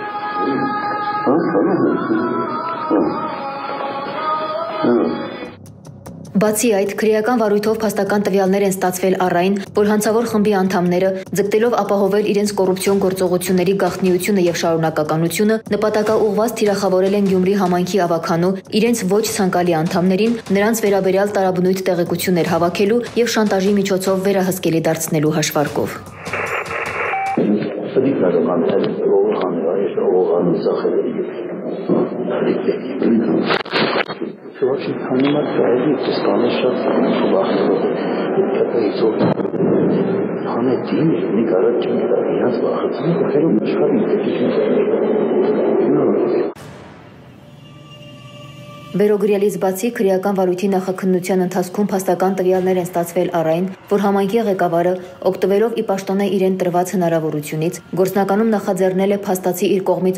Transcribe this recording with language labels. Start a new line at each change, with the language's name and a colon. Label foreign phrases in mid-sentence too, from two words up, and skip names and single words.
Armenian: Բացի այդ, քրեական վարույթով փաստական տվյալներ են ստացվել առ այն, որ հանցավոր խմբի անդամները, ձգտելով ապահովել իրենց կոռուպցիոն գործողությունների գաղտնիությունը եւ շարունակականությունը, նպատակաուղղված թիրախավորել են Գյումրի համայնքի ավականու իրենց ոչ ցանկալի անդամներին, նրանց վերաբերյալ տարաբնույթ տեղեկություններ հավաքելու եւ շանտաժի միջոցով վերահսկելի դարձնելու հաշվարկով։
Russian: Очень понимать, что стало сейчас не город, я
Armenian: Վերոգրյալից բացի քրեական վարույթի նախաքննության ընթացքում փաստական տվյալներ են ստացվել առ այն, որ համայնքի ղեկավարը, օգտվելով ի պաշտոնե իրեն տրված հնարավորությունից, գործնականում նախաձեռնել է փաստացի իր կողմից